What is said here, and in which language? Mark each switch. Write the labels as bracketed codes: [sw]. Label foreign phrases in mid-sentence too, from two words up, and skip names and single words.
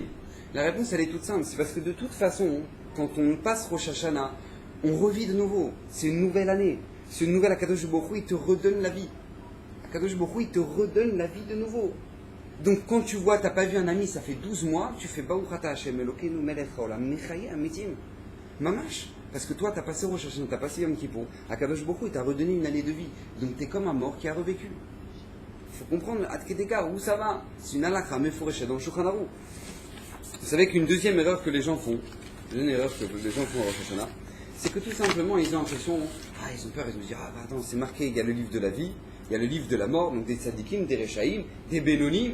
[fr] La réponse elle est toute simple, c'est parce que de toute façon, quand on passe Rosh Hashanah, on revit de nouveau. C'est une nouvelle année. C'est une nouvelle, Kadosh Baruch Hu, il te redonne la vie. Kadosh Baruch Hu, il te redonne la vie de nouveau. Donc quand tu vois, tu n'as pas vu un ami, ça fait 12 mois, tu fais [he] ברוך אתה השם אלוקינו מלך העולם מחיה המתים. [fr] Mamash. Parce que toi, tu as passé Rosh Hashanah, tu as passé Yom Kippour. Akadosh Baruch Hu, il t'a redonné une année de vie. Donc tu es comme un mort qui a revécu. Il faut comprendre, Adkedeka, où ça va? C'est une halakha, mefoureshé dans le Shulchan Arour. Vous savez qu'une deuxième erreur que les gens font, à Rosh Hashanah, c'est que tout simplement, ils ont l'impression, ils ont peur, ils vont se dire, attends, c'est marqué, il y a le livre de la vie, il y a le livre de la mort, donc des tzadikim, des rechaïm, des bénonim.